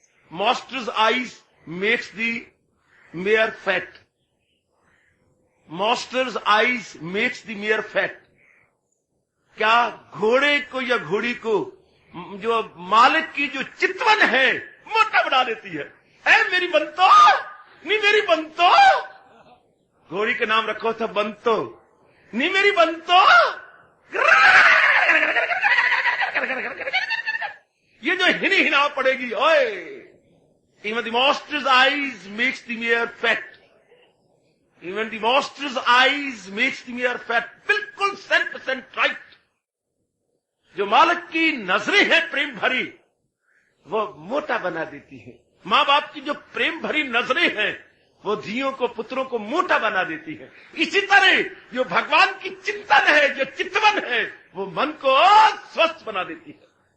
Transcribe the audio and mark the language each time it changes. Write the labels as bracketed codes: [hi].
[en] Master's eyes makes the mare fat. Master's eyes makes the mare fat. [hi] क्या घोड़े को या घोड़ी को जो मालिक की जो चितवन है मोटा बना देती है। ऐ मेरी बंतो, नहीं मेरी बंतो, घोड़ी के नाम रखो था बंतो, नहीं मेरी बंतो। ये जो हिना पड़ेगी, ओए। [en] Even the master's eyes makes the mare fat. Even the master's eyes makes the mare fat. [hi] बिल्कुल 100% राइट। जो मालिक की नजरें हैं प्रेम भरी, वो मोटा बना देती है। माँ बाप की जो प्रेम भरी नजरें हैं, वो धियों को, पुत्रों को मोटा बना देती है। इसी तरह जो भगवान की चिंतन है, जो चितवन है, वो मन को स्वस्थ बना देती है।